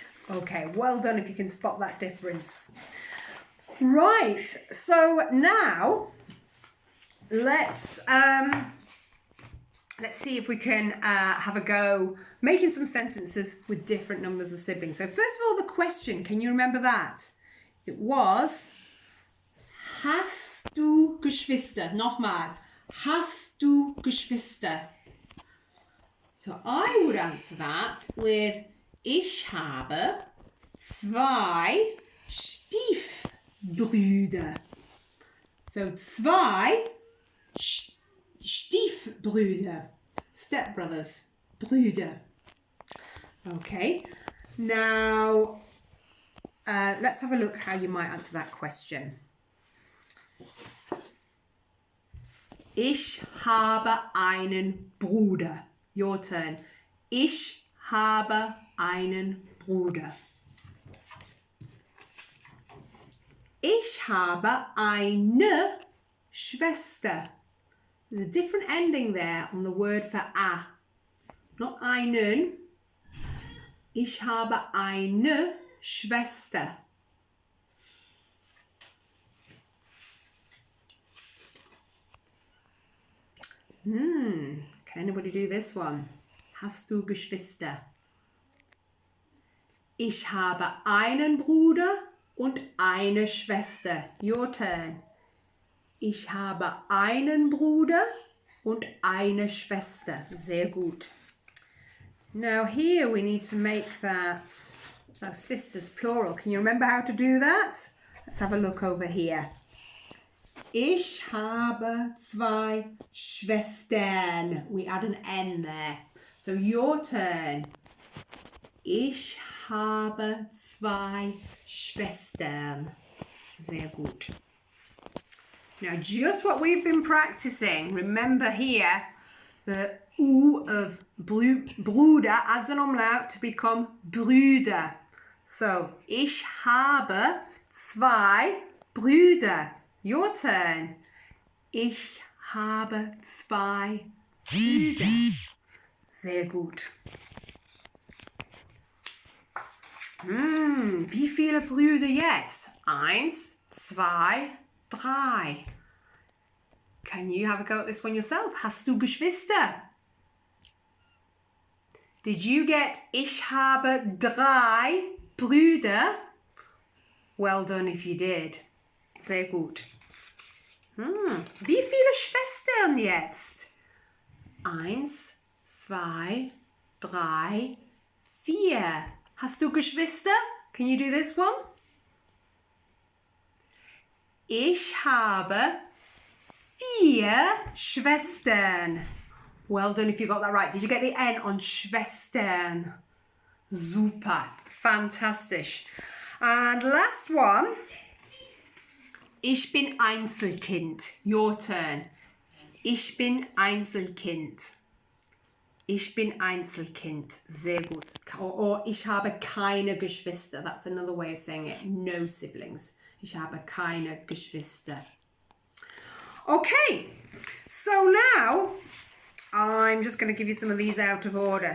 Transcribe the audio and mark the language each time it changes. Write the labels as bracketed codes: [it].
[en] Okay, well done if you can spot that difference. Right, so now let's see if we can have a go making some sentences with different numbers of siblings. So first of all, the question, can you remember that? It was, [de] hast du Geschwister? Nochmal, hast du Geschwister? [en] So I would answer that with, [de] ich habe zwei Stiefbrüder. So zwei Stiefbrüder, stepbrothers, Brüder. [en] Okay, now let's have a look how you might answer that question. [de] Ich habe einen Bruder. [en] Your turn. [de] Ich habe einen Bruder. Ich habe eine Schwester. [en] There's a different ending there on the word for a. Not einen. [de] Ich habe eine Schwester. [en] Can anybody do this one? [de] Hast du Geschwister? Ich habe einen Bruder und eine Schwester. [en] Your turn. [de] Ich habe einen Bruder und eine Schwester. Sehr gut. [en] Now here we need to make that sisters plural. Can you remember how to do that? Let's have a look over here. [de] Ich habe zwei Schwestern. [en] We add an N there. So your turn. [de] Ich habe zwei Schwestern. Sehr gut. [en] Now just what we've been practicing. Remember here, the U of Bruder adds an umlaut to become Brüder. [de] So, ich habe zwei Brüder. [en] Your turn. [de] Ich habe zwei Brüder. Sehr gut. Wie viele Brüder jetzt? 1, 2, 3. [en] Can you have a go at this one yourself? [de] Hast du Geschwister? [en] Did you get [de] ich habe 3 Brüder? [en] Well done if you did. [de] Sehr gut. Wie viele Schwestern jetzt? [en] 1, 2, 3, 4. [de] Hast du Geschwister? [en] Can you do this one? [de] Ich habe 4 Schwestern. [en] Well done if you got that right. Did you get the N on Schwestern? Super. Fantastic. And last one. [de] ich bin Einzelkind. [en] Your turn. [de] Ich bin Einzelkind. Ich bin Einzelkind. Sehr gut. Or ich habe keine Geschwister. [en] That's another way of saying it. No siblings. [de] Ich habe keine Geschwister. [en] Okay. So now, I'm just going to give you some of these out of order.